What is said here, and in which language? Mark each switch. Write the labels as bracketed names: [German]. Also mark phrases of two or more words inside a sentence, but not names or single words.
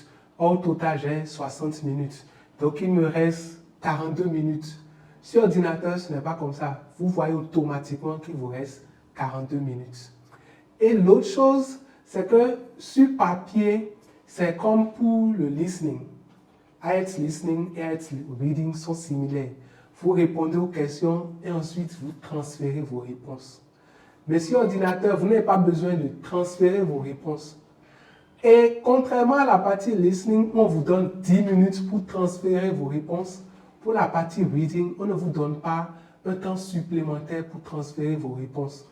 [French] Au total, j'ai 60 minutes. Donc, il me reste 42 minutes. Sur ordinateur, ce n'est pas comme ça. Vous voyez automatiquement qu'il vous reste 42 minutes. Et l'autre chose, c'est que sur papier, c'est comme pour le listening. IELTS listening et IELTS reading sont similaires. Vous répondez aux questions et ensuite vous transférez vos réponses. Mais sur ordinateur, vous n'avez pas besoin de transférer vos réponses. Et contrairement à la partie listening, on vous donne 10 minutes pour transférer vos réponses. Pour la partie reading, on ne vous donne pas un temps supplémentaire pour transférer vos réponses.